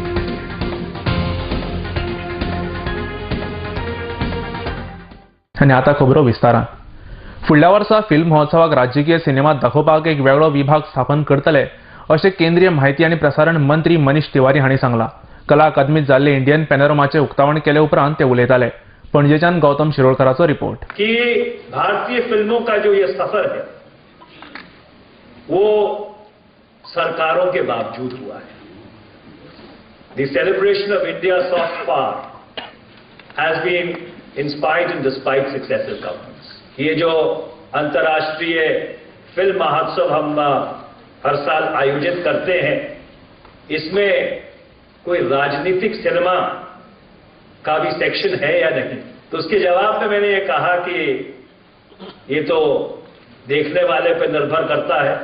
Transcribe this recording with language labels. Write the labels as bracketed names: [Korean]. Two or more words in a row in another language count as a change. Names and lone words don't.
[Konkani] आनी आतां खबरो विस्तारान. फुडल्या वर्सा फिल्म महोत्सवाक राजकीय सिनेमा दाखोवपाक एक वेगळो विभाग स्थापन करतले अशें केंद्रीय म्हायती आनी प्रसारण मंत्री मनीष तिवारी हांणी सांगलां. कला अकादमीत जाल्ले इंडियन पॅनोरमाचे उक्तावण केले उपरांत ते उलयताले. पणजेच्यान गौतम शिरोडकराचो रिपोर्ट. [Hindi] की भारतीय फिल्मों का जो ये सफर है वो सरकारों के बावजूद हुआ है. [English] The celebration of India's soft power has been in spite and despite successive governments. [Hindi] ये जो अंतर्राष्ट्रीय फिल्म महोत्सव हम हर साल आयोजित करते हैं, इसमें कोई राजनीतिक सिनेमा का भी सेक्शन है या नहीं. तो उसके जवाब में मैंने ये कहा कि ये तो देखने वाले पे निर्भर करता है.